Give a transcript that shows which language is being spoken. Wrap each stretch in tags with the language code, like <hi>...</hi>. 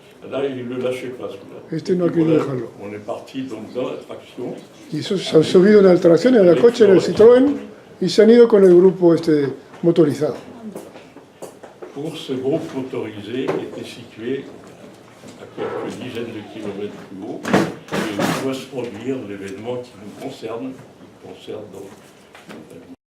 <fr>Là, il ne le lâchait pas, celui-là.</fr> <es>Este no ha querido dejarlo.</es> <fr>On est parti donc dans la traction.</fr> <es>Y esos se han subido en la tracción, en el coche, en el Citroën, y se han ido con el grupo motorizado.</es> <fr>Pour ce groupe motorisé était situé à quelques dizaines de kilomètres plus haut, et où doit se produire l'événement qui nous concerne, donc</fr>